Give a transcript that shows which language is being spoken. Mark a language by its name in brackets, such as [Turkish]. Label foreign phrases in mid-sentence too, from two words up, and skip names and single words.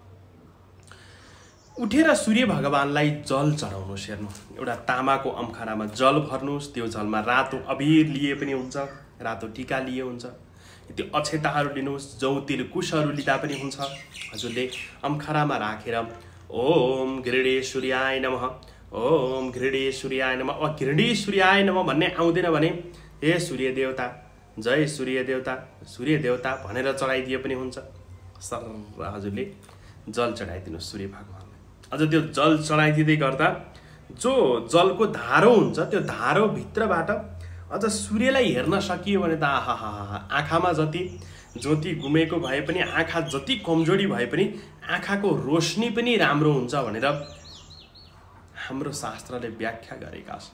[Nepali] उठेर सूर्य भगवानलाई जल चढाउनुहोस्। हेर्नु, एउटा तामाको अम्खारामा जल भर्नुहोस्। त्यो जलमा रातो अबिर लिए पनि हुन्छ, रातो टीका लिए हुन्छ, त्यो अक्षताहरू लिनुहोस्, जौतिल कुशहरू लिँदा पनि हुन्छ। हजुरले अम्खारामा राखेर [Sanskrit] ओम घृणे सूर्याय नमः, ओम घृणे सूर्याय नमः। [Nepali] अब [Sanskrit] घृणे सूर्याय नमः [Nepali] भन्ने आउँदैन भने हे सूर्य देवता, जय सूर्य देवता, सूर्य देवता भनेर चढाइदिए पनि हुन्छ। सर हजुरले जल चढाइदिनुहोस् सूर्य भगवानलाई। अझ त्यो जल चढाइदिँदै गर्दा जो जलको धारो हुन्छ त्यो धारोभित्रबाट अझ सूर्यलाई हेर्न सकियो भने त आहा, आँखामा जति ज्योति गुमेको भए पनि, आँखा जति कमजोरी भए पनि आँखाको रोशनी पनि राम्रो हुन्छ भनेर हाम्रो शास्त्रले व्याख्या गरेका छन्।